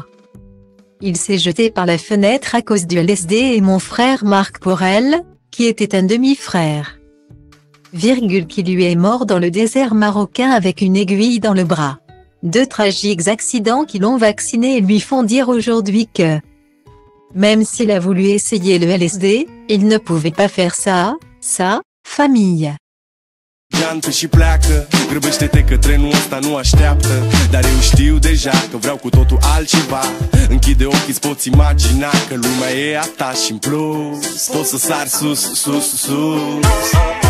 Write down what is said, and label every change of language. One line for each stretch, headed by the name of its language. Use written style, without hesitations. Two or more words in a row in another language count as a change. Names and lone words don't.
French: Il s'est jeté par la fenêtre à cause du LSD et mon frère Marc Porel, qui était un demi-frère, qui lui est mort dans le désert marocain avec une aiguille dans le bras. Deux tragiques accidents qui l'ont vacciné et lui font dire aujourd'hui que, même s'il a voulu essayer le LSD, il ne pouvait pas faire ça, sa famille.
Romanian: Jantă și pleacă, grăbește-te că trenul ăsta nu așteaptă. Dar eu știu deja că vreau cu totul altceva. Închide ochii, îți poți imagina că lumea e a ta și în plus poți să sari sus, sus, sus.